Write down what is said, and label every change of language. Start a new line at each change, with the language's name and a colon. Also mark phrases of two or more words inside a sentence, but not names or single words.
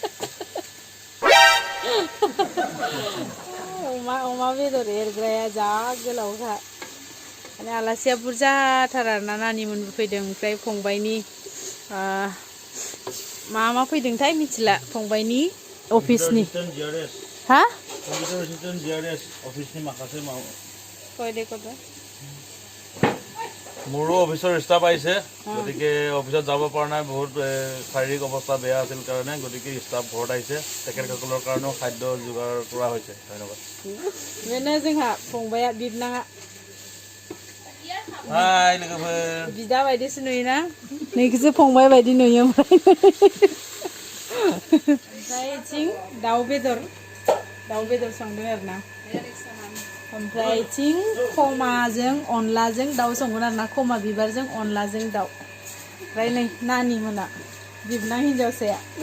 Bodo: अमा बेदर एरग्राया जा गोलावखा माने आलासिया बुरजाथार आरोना नानिमोनबो फैदों ओमफ्राय फंबायनि मा फैदोंथाय मिथिला फंबायनि अफिसनि हा
English: computer assistant
Bodo: जिआरएस अफिसनि माखासे कय दे
Assamese: मोरो
English: officer staff
Assamese: आइছে গতিকে অফিসত যাব পৰা নাই বহুত শাৰীৰিক অৱস্থা বেয়া আছিল কাৰণে গতিকে স্টাফ ঘৰত আহিছে তেখেতসকলৰ কাৰণে খাদ্য যোগাৰ কৰা হৈছে ধন্যবাদ
Bodo: बेनो जोंहा फंबाया बिबनाङा हाय लोगोफोर बिदा बायदिसो नुयोना नैखौसो फंबाय बायदि नुयो ओमफ्राय थिं दाउ बेदर संदों आरोना ओमफ्राय थिं खमाजों अनलाजों दाउ संगोन आरोना खमा बिबारजों अनलाजों दाउ ओमफ्राय नै नानि मोना बिबनां हिनजावसाया